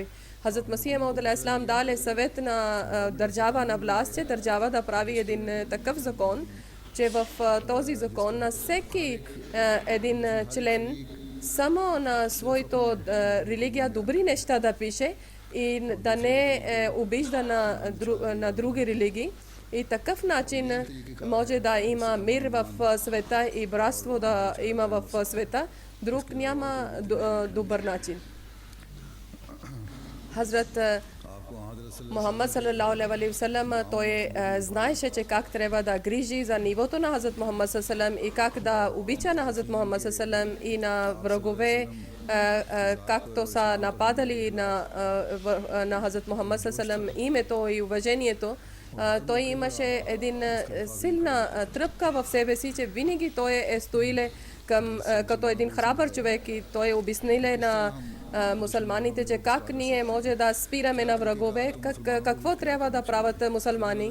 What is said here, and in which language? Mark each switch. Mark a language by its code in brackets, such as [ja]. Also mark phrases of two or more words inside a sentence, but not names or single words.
[bg] Хазрат Масия Мауд алейхиссалам даде съвет на държава, на власт, че държава да прави един такъв закон, че в този закон на всеки един член само на своето религия добри неща да пише и да не обижда на други религии. И такъв начин може да има мир в света и братство да има в света. Друг няма добър начин. Хазрат Мухаммад [ar] صلى الله عليه وسلم, [bg] той знаеше, че как трябва да грижи за нивото на Хазрат Мухаммад салалаху и как да обича на Хазрат Мухаммад салалаху и на врагове, както са нападали на Хазрат Мухаммад салалаху името и уважението. Той имаше един силна тръпка в себе си, че винаги той е стоиле като един храбър човек и той обясниле на мусулманите, че как ние може да спираме на врагове, какво трябва да правят мусулмани.